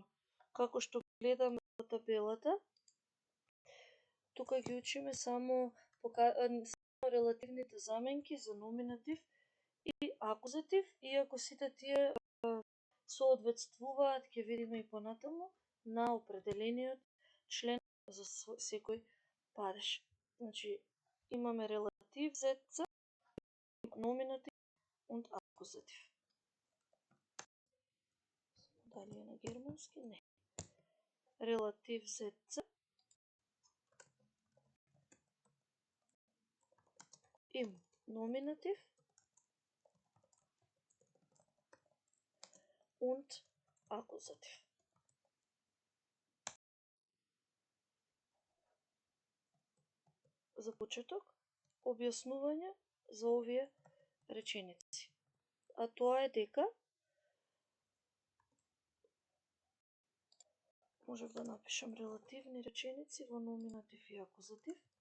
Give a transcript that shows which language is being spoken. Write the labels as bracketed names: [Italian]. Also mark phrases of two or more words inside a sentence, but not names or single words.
[Macedonian] Како што гледаме во табелата, тука ги учиме само релативните заменки за номинатив и акузатив, иако сите тие соодветствуваат, ќе видиме и понатаму, на определениот член за секој падеж. Значи, имаме релатив ZC, номинатив und акузатив. Дали е на германски? Не. Релатив ZC, im номинатив und акузатив. За почеток, објаснување за овие реченици. А тоа е дека Можев да напишам релативни реченици во номинатив и акузатив.